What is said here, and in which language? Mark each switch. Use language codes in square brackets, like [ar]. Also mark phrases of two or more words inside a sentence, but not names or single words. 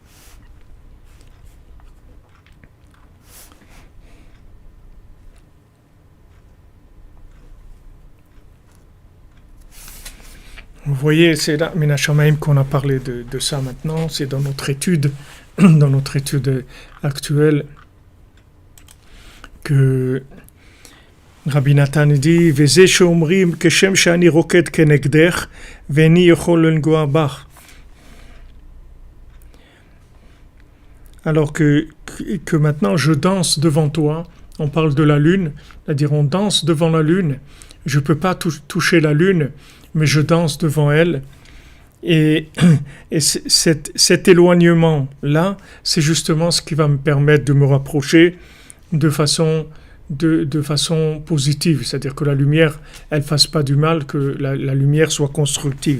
[fr] Vous voyez, c'est là, [he] מן השמים, [fr] qu'on a parlé de ça maintenant, c'est dans notre étude actuelle, que Rabbi Nathan dit [he] וזה שאומרים כשם שאני רוקד כנגדך ואיני יכול ליגע בך. [fr] Alors que maintenant je danse devant toi, on parle de la lune, c'est-à-dire on danse devant la lune, je ne peux pas toucher la lune, mais je danse devant elle. Et cet éloignement-là, c'est justement ce qui va me permettre de me rapprocher de façon positive, c'est-à-dire que la lumière, elle ne fasse pas du mal, que la lumière soit constructive.